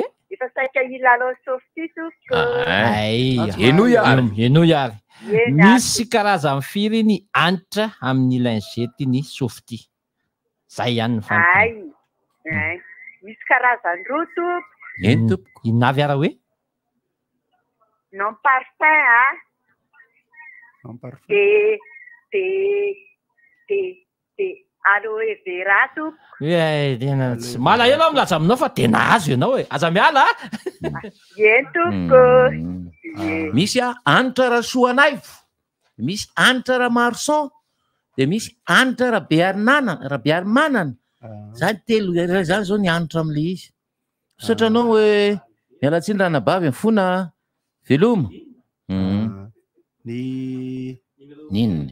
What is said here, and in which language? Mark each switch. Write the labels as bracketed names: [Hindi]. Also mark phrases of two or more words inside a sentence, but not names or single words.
[Malagasy] efa saika ilalao Softy eno iary eno iary misy karazany firy ny antitra amin'ny lingety ny Softy zay ihany ny fantany misy karazany roa tompo eny tompo inavy ara hoe [French] non parfum de aloe vera tompo malahelo milaza aminao fa tena azo ianao e aza miala eny tompo misy anitra rasoanaivo misy anitra ramarson de misy anitra rabeary manana zany telo zany zao ny anitra am'le izy sotranao hoe mialatsiny ranabavy fona veloma ninny